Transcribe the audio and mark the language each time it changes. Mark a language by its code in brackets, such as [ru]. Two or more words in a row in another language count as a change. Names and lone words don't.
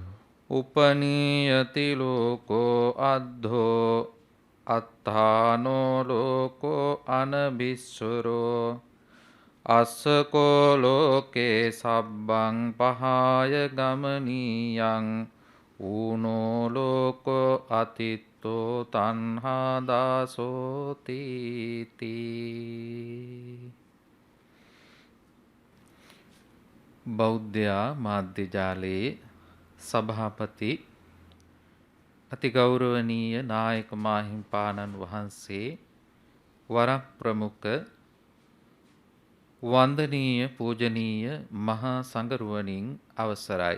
[pi] උපනීයති ලෝකෝ අද්ධෝ අත්තානෝ ලෝකෝ අනබිස්සුරෝ අස්සකෝ ලෝකේ සබ්බං පහාය ගමනීයං ඌනෝ ලෝකෝ අතිත්තෝ තණ්හා දාසෝති තී. [si] බෞද්ධ මාධ්‍ය ජාලයේ සභාපති අතිගෞරවනීය නායක මාහිම්පාණන් වහන්සේ, වර ප්‍රමුඛ වන්දනීය පූජනීය මහා සංඝරුවනින් අවසරයි.